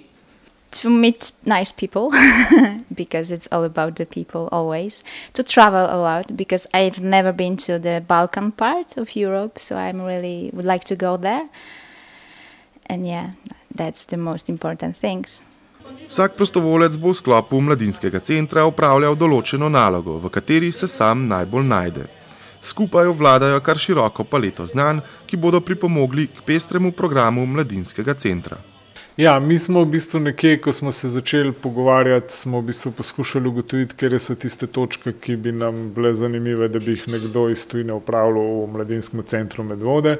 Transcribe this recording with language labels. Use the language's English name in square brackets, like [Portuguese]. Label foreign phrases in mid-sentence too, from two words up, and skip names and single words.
[English] To meet nice people, because it's all about the people always. To travel a lot, because I've never been to the Balkan part of Europe, so I really would like to go there. And yeah, that's the most important things. [Slovenian] Vsak prostovolec bo v sklopu Mladinskega centra opravljal določeno nalogo, v kateri se sam najbolj najde. Skupaj obvladajo kar široko paleto znanj, ki bodo pripomogli k pestremu programu Mladinskega centra. Ja, mi smo v bistvu nekje, ko smo se začeli pogovarjati, smo v bistvu poskušali ugotoviti, kje so tiste točke, ki bi nam bile zanimive, da bi jih nekdo iz tujine upravljal v Mladinskem centru Medvode.